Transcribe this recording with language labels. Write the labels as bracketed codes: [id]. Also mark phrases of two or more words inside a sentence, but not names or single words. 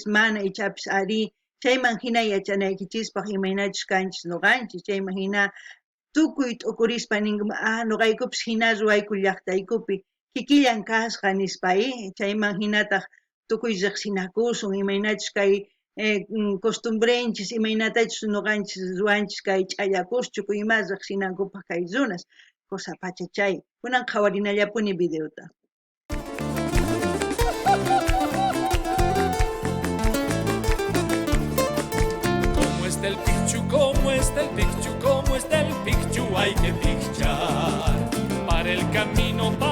[qu] mana ichapish ari chayman hina yachanaykichispaq imaynachus kanchis nuqanchis chayman hina tukuy t'ukurispa ninkuman nuqaykupish hina ruwayku llaqtaykupi kikillan kasqa nispa chayman hinataq tukuy riqsinakusun imaynachus kay costumbrenchis imaynatachus nuqanchis ruwanchis kay ch'allakuschuk ima riqsinankupaq kay runas cosa pacha chay kunan qhawarinallapuni videota. [es] Como está el picchu, como está el picchu, como está el picchu, hay que pichar para el camino